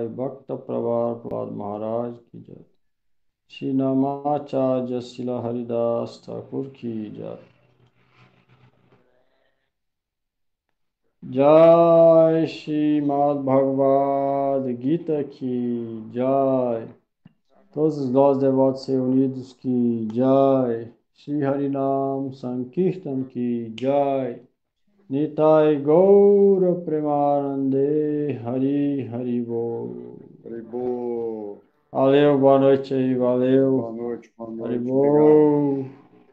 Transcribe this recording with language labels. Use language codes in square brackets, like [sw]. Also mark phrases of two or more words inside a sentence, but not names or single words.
[hi] भक्त प्रवर प्रह्लाद महाराज की जय। श्री नामाचार्य श्रील हरिदास ठाकुर की जय. जय श्रीमद् भगवद् गीता की जय. [pt] Todos os nós devotos reunidos [hi] की जय. श्री हरिनाम संकीर्तन की जय. [bn] নিতাই গৌর প্রেমানন্দে হরি হরি বোল. Haribol. [pt] Valeu, boa noite aí, valeu. Boa noite, Hari obrigado. Bol.